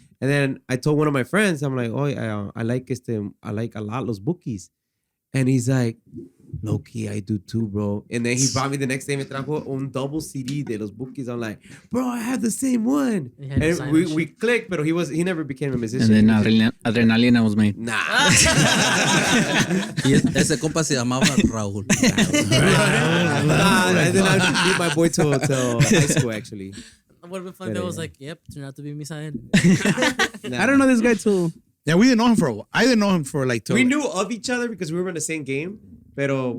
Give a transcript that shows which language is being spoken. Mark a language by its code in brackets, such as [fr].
[en] And then I told one of my friends, I'm like, oh, I like a lot los bookies. And he's like, low key, I do too, bro. And then he brought me the next day, [es] me trajo un [en] double CD de los bookies. I'm like, bro, I have the same one. He had And designer we shit. clicked, but he never became a musician. And then adrenalina was made. Nah. [es] Y ese compa se llamaba Raúl. [en] Nah, and then I meet my boy till high school, actually. Would have been fun if it was like, yep, turned out to be Misael. I don't know this guy too. Yeah, we didn't know him for a while. I didn't know him for like. Till, We knew of each other because we were in the same game, pero